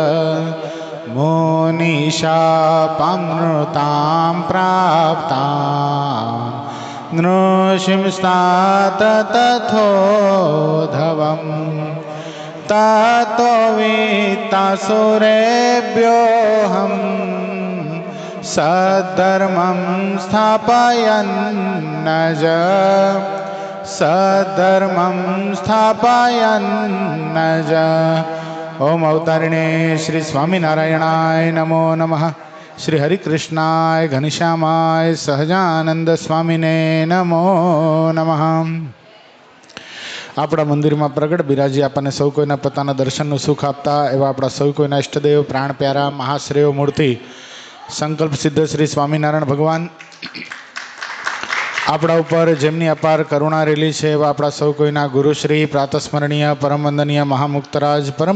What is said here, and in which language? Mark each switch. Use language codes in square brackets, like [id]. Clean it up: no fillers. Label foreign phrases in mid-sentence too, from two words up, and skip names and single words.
[sa] मुनिशापमृतां प्राप्ता नृसिंस्तात तथोधवम् ततो वित्तासुरेभ्योऽहं सद्धर्मं स्थापयन्नज सद्धर्मं स्थापयन्नज। ओम अवतारिणे श्री स्वामीनारायणाय नमो नमः। श्री हरिकृष्णाय घनश्यामाय सहजानंद स्वामीने नमो नमः। [gu] આપણા મંદિરમાં પ્રગટ બિરાજી આપણને સૌ કોઈના પોતાના દર્શનનું સુખ આપતા એવા આપણા સૌ કોઈના ઈષ્ટદેવ પ્રાણ પ્યારા મહાશ્રેય મૂર્તિ સંકલ્પ સિદ્ધ શ્રી સ્વામિનારાયણ ભગવાન આપણા ઉપર જેમની અપાર કરુણા રેલી છે એવા આપણા સૌ કોઈના ગુરુશ્રી પ્રાતસ્મરણીય પરમ વંદનીય મહામુક્તરાજ પરમ